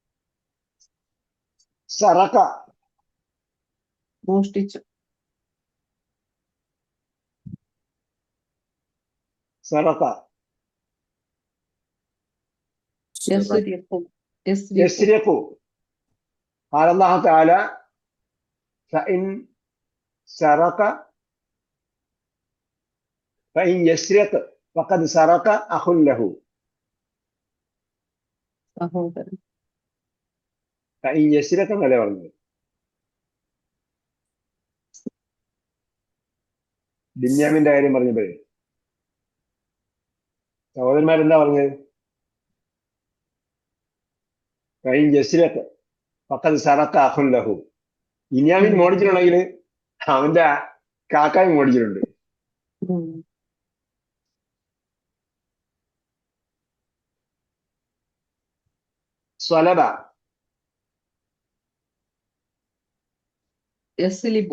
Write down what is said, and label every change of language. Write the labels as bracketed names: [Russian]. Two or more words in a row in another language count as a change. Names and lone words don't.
[Arabic] സറക [Malayalam] മോഷ്ടിച്ചു. [Arabic] സറക. യസ്രിഖു. യസ്രിഖു. قال الله تعالى فإن سرق فإن يسرق فقد سرق أخ له. [Malayalam] സഹോദരൻ. [Arabic] فإن يسرق [Malayalam] എന്നല്ലേ പറഞ്ഞത്? ബിന്യാമിന്റെ കാര്യം പറഞ്ഞപ്പോഴേ സഹോദരന്മാരെന്താ പറഞ്ഞത്? [Arabic] فإن يسرق فقد سرق أخ له. [Malayalam] ബിന്യാമിൻ മോടിച്ചിട്ടുണ്ടെങ്കിൽ അവന്റെ കാക്കായും മോടിച്ചിട്ടുണ്ട്. [Arabic] സ്വലബ. യസ്ലിബു.